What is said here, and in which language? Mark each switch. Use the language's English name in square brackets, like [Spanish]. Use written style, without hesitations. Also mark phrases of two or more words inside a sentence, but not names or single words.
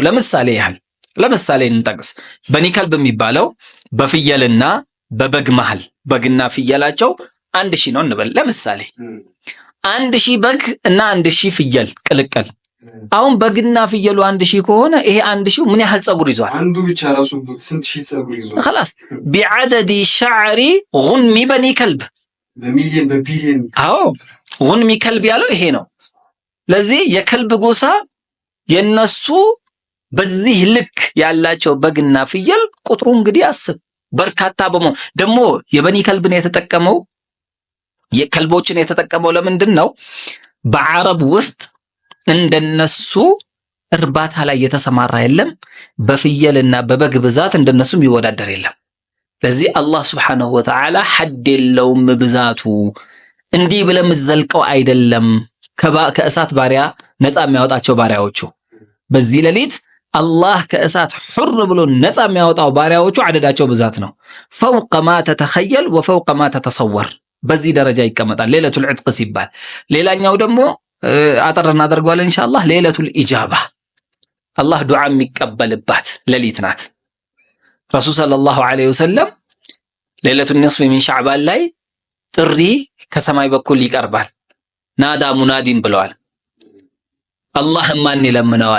[Amharic] ለምሳሌ እንጠቅስ። በኒ ከልብ የሚባለው በፍየልና በበግ መሃል በግና ፍየላቸው 1000 ነው እንበል። ለምሳሌ 1000 በግ እና 1000 ፍየል ቅልቅል። አሁን በግና ፍየሉ 1000 ከሆነ ይሄ 1000 ምን ያህል ፀጉር ይዟል? አንዱ ብቻ ራሱ ስንት ሺህ ፀጉር ይዟል? [Arabic] خلاص بعدد شعر غنم بني كلب [Amharic] በቢሊየን አዎ [Arabic] غنم كلب [Amharic] ያለው ይሄ ነው። ለዚህ የከልብ ጎሳ የነሱ በዚህ ልክ ያላቸው በግና ፍየል ቁጥሩ እንግዲህ አስብ በርካታ በመሆን ደግሞ የበኒ ከልብን የተጠቀመው የከልቦችን የተጠቀመው ለምንድን ነው? በአረብ ውስጥ እንደነሱ እርባታ ላይ የተሰማራ የለም። በፍየልና በበግ ብዛት እንደነሱ የሚወዳደር የለም። ለዚህ አላህ [Arabic] سبحانه وتعالى [Amharic] ሐድ የለውም ብዛቱ። እንዲህ ብለም ዘልቀው አይደለም ከእሳት ባሪያ ነፃ የሚያወጣቸው ባሪያዎቹ በዚህ ሌሊት አላህ ከእሳት ሑር ብሎ ነፃ የሚያወጣው ባሪያዎቹ አደዳቸው ብዛት ነው። [Arabic] فوق ما تتخيل وفوق ما تتصور [Amharic] በዚህ ደረጃ ይቀመጣል [Arabic] ليلة العتق [Amharic] ሲባል። ሌላኛው ደግሞ አጠር እናደርገዋለን ኢንሻአላህ [Arabic] ليلة الإجابة [Amharic] አላህ ዱዓ የሚቀበልባት ሌሊት ናት። [Arabic] رسول صلى الله عليه وسلم ليلة النصف من شعبان [Amharic] ላይ ጥሪ ከሰማይ በኩል ይቀርባል። [Arabic] نادى منادٍ [Amharic] ብለዋል። አላህ ማን ይለምነዋል?